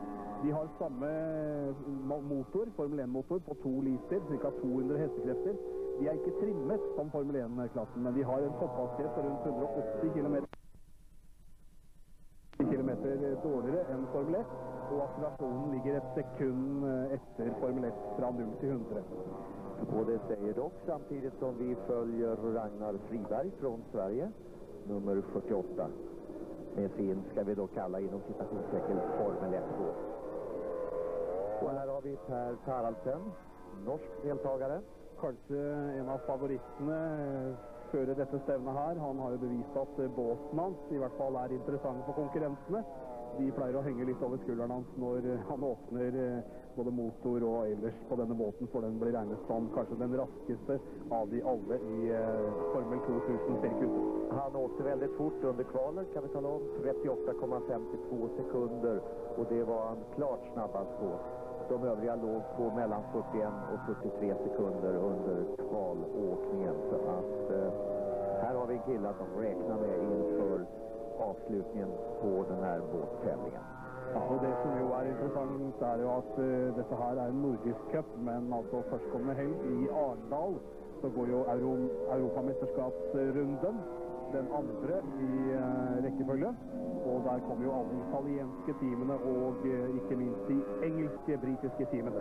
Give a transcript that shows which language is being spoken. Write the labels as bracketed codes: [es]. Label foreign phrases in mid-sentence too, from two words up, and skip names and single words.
[no] De har samme motor, Formel 1-motor, på 2 liter, ca. 200 hestekrefter. De er ikke trimmet som Formel 1-klassen, men de har en topphastighet på rundt 180 kilometer dårligere enn Formel 1, og akselerasjonen ligger et sekund etter Formel 1 fra 0 til 100. [sv] Och det säger dock samtidigt som vi följer Ragnar Friberg från Sverige, nummer 48, med sin, ska vi då kalla inom citationstecken, Formel 1-båt. Och här har vi Per Taraldsen, norsk deltagare. [no] Kanskje en av favorittene før dette stevnet her. Han har jo bevist at båten hans i hvert fall er interessant for konkurrentene. De pleier å henge litt over skulderen hans når han åpner både motor og ellers på denne båten, for den blir regnet som kanskje den raskeste av de alle i Formel 2000-sirkuset. [sv] Han åkte väldigt fort under kvalet, kan vi tala om, 38,52 sekunder, och det var han klart snabbast på. De övriga låg på mellan 41 och 43 sekunder under kvalåkningen, så att här har vi en kille som räknar med inför avslutningen på den här båttävlingen. [no] Ja, og det som jo interessant jo at dette her en nordisk cup, men altså førstkommende helg i Arendal så går jo Europamesterskapsrunden, den andre i rekkefølge, og der kommer jo alle italienske teamene og ikke minst de engelske, britiske teamene.